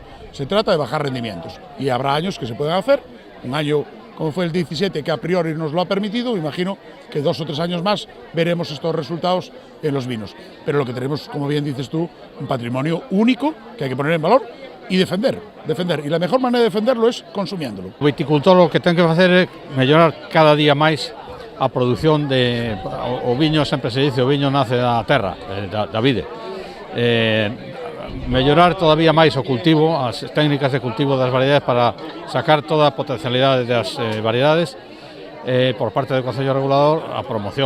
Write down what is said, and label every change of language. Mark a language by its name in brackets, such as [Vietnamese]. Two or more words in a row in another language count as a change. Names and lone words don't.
[Spanish] Se trata de bajar rendimientos y habrá años que se pueden hacer. Un año como fue el 17, que a priori nos lo ha permitido, imagino que 2 o 3 años más veremos estos resultados en los vinos. Pero lo que tenemos, como bien dices tú, un patrimonio único que hay que poner en valor y defender. Y la mejor manera de defenderlo es consumiéndolo. [Galician] O viticultor [Spanish] lo que [Galician] ten que facer é mellorar cada día máis a produción de... O viño, sempre se dice, o viño nace da terra, da vide. Mellorar todavía máis o cultivo, as técnicas de cultivo das variedades para sacar toda a potencialidade das variedades, por parte do Concello Regulador a promoción.